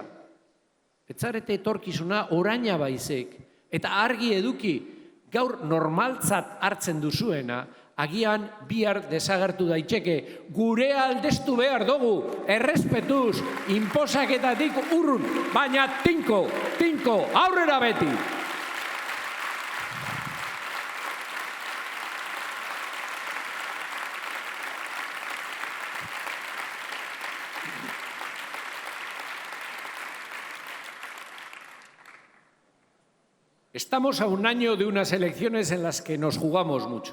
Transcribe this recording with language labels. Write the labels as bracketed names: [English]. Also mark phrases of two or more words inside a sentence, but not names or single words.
[Basque] Etzarete etorkizuna oraina baizek, eta argi eduki, gaur normaltzat hartzen duzuena, agian bihar desagertu daiteke. Gure aldestu behar dugu, errespetuz, inposaketatik urrun, baina tinko, aurrera beti. [Spanish] Estamos a un año de unas elecciones en las que nos jugamos mucho.